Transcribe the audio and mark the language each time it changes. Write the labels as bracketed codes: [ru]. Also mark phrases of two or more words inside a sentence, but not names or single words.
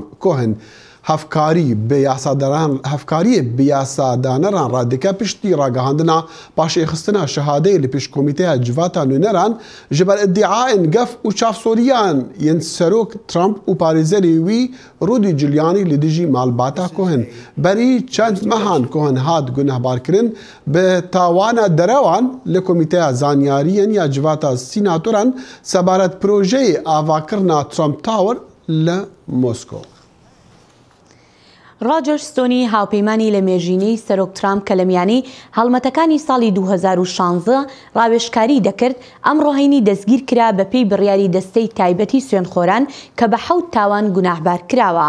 [ku] Cohen hevkariyê bi yasadanêran re dike piştî ragihandina paşêxistina şehadeyê li pêş komîteya civata nûneran ji ber iddiayên gef û çavsoriyan yên Serok Trump û parêzerê wî Rudy Giuliani li dijî malbata Cohen. Berî çend mehan Cohen hat gunehbarkirin bi tawana derewan li komîteya zanyariyên ya civata sînatoran sebaret projeyê avakirina Trump Tower li Moskow. [ckb] ڕۆجەر ستۆنی هاوپەیمانی لە مێژینەی سەرۆک ترامپ کە لە میانەی هەڵمەتەکانی ساڵی 2016 ڕاوێژکاری دەکرد ئەم ڕۆهینی دەستگیر کرا بە پێی بڕیاری دەستەی تایبەتی سوێنخۆران کە بە 7 تاوان گوناحبار کراوە.